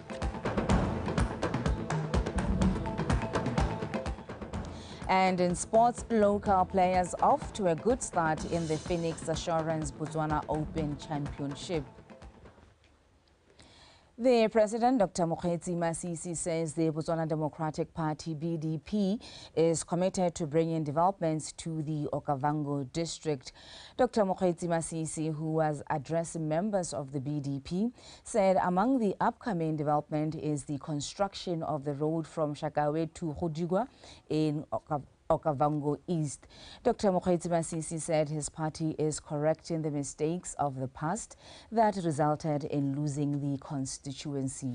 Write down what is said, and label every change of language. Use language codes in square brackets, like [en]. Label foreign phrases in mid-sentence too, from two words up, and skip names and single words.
[en] And in sports, local players off to a good start in the Phoenix Assurance BOTSWANA Open Championship. The President, Dr. Mokgweetsi Masisi, says the BOTSWANA Democratic Party, BDP, is committed to bringing developments to the Okavango district. Dr. Mokgweetsi Masisi, who was addressing members of the BDP, said among the upcoming development is the construction of the road from Shakawe to Hodigwa in Okavango East. Dr. Mokgweetsi Masisi said his party is correcting the mistakes of the past that resulted in losing the constituency.